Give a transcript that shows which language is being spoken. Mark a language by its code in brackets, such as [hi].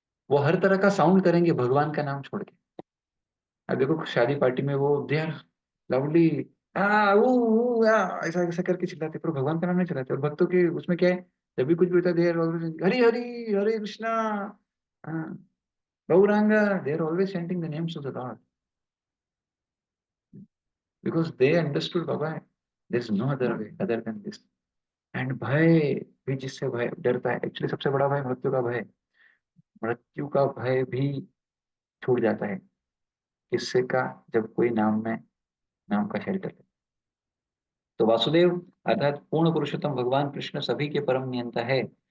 [hi] वो हर तरह का साउंड करेंगे भगवान का नाम छोड़ के। अब देखो शादी पार्टी में वो [en] they are loudly [hi] ऐसा ऐसा करके चिल्लाते, पर भगवान का नाम नहीं चलाते। और भक्तों के उसमें क्या है, जब भी कुछ भी होता है, [en] They are always Hari Hari Hare Krishna, Gauranga, they are always chanting the names of the Lord because they understood Baba. There is no other way other than this. [hi] And भय भी, जिससे भय डरता है, एक्चुअली सबसे बड़ा भय मृत्यु का भय। मृत्यु का भय भी छूट जाता है किससे का, जब कोई नाम में, नाम का शेल्टर है। तो वासुदेव अर्थात पूर्ण पुरुषोत्तम भगवान कृष्ण सभी के परम नियंता है।